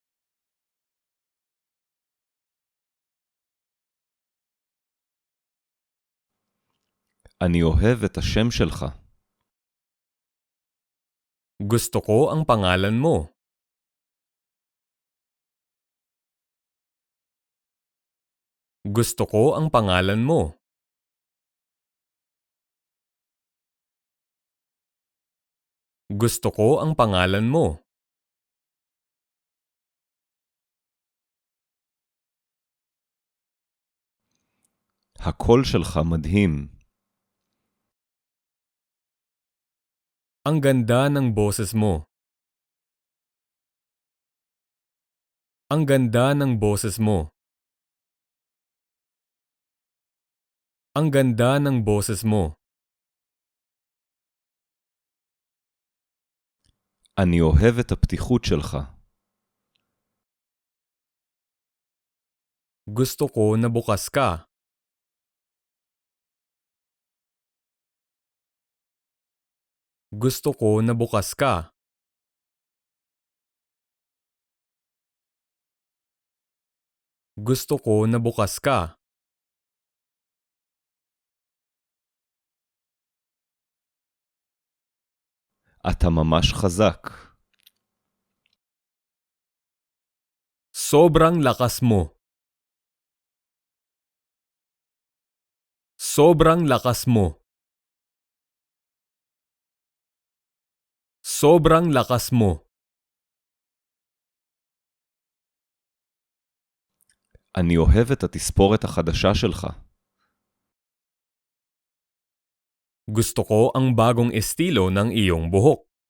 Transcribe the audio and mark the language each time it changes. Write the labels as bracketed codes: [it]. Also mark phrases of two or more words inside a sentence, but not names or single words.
[he] אני אוהב את השם שלך. [tl] Gusto ko ang pangalan mo. Gusto ko ang pangalan mo. Gusto ko ang pangalan mo. [he] הקול שלך מדהים. [tl] Ang ganda ng boses mo. Ang ganda ng boses mo. Ang ganda ng boses mo. [he] אני אוהב את הפתיחות שלך. [tl] Gusto ko na bukas ka. Gusto ko na bukas ka. Gusto ko na bukas ka. [he] אתה ממש חזק. [tl] Sobrang lakas mo. Sobrang lakas mo. Sobrang lakas mo. [he] אני אוהב את התספורת החדשה שלך. [tl] Gusto ko ang bagong estilo ng iyong buhok.